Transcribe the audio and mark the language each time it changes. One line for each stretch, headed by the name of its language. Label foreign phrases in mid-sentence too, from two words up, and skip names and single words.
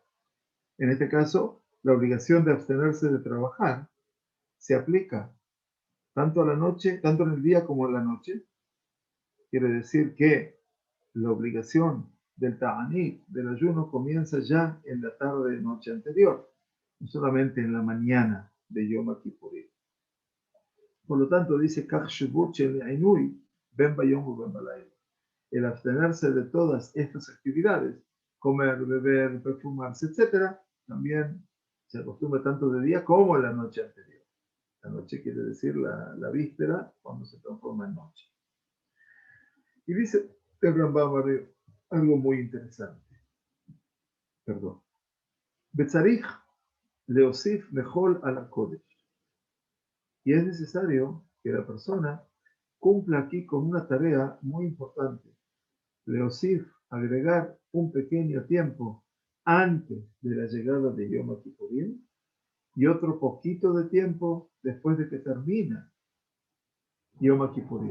Spanish: En este caso, la obligación de abstenerse de trabajar se aplica tanto a la noche, tanto en el día como en la noche. Quiere decir que la obligación del ta'anit, del ayuno, comienza ya en la tarde noche anterior, no solamente en la mañana de Yom Kippurim. Por lo tanto, dice
Hebrew: בין ביום בין בלילה.
Spanish: El abstenerse de todas estas actividades, comer, beber, perfumarse, etc., también se acostumbra tanto de día como en la noche anterior. La noche quiere decir la víspera, cuando se transforma en noche. Y dice el Rambam algo muy interesante. Perdón.
Hebrew: וצריך להוסיף מחול על הקודש.
Spanish: Y es necesario que la persona cumpla aquí con una tarea muy importante. Leosif, agregar un pequeño tiempo antes de la llegada de Yom Kippurim y otro poquito de tiempo después de que termina Yom Kippurim.